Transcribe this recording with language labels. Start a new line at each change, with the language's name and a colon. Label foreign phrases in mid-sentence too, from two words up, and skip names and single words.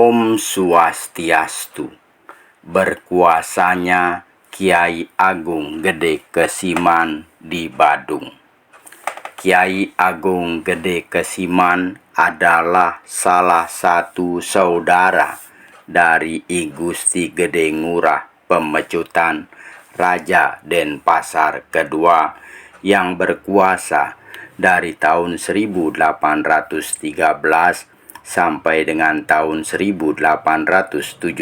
Balinese: Om Swastiastu.
Indonesian: Berkuasanya Kiai Agung Gede Kesiman di Badung. Kiai Agung Gede Kesiman adalah salah satu saudara dari I Gusti Gede Ngurah Pemecutan Raja Denpasar kedua yang berkuasa dari tahun 1813 sampai dengan tahun 1817.